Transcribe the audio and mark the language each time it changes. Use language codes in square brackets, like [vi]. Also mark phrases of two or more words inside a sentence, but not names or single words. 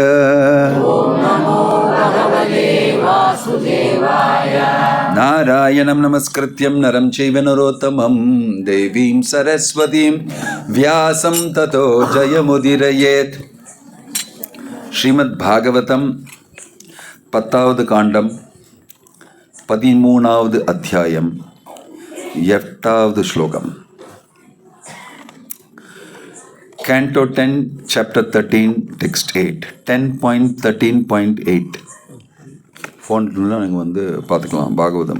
[sa] ओम नमो भगवते वासुदेवाय। नारायणं नमस्कृत्यं नरं चैव नरोत्तमं देवीं सरस्वतीं व्यासं ततो जयमुदीरयेत्। [ta] श्रीमद्भागवतं 10வது காண்டம் 13வது அத்தியாயம் 8வது ஸ்லோகம். [en] Canto 10 Chapter 13 Text 8 10.13.8 [ta] ஃபோன்லாம் நீங்கள் பார்த்துக்கலாம். பாகவதம்.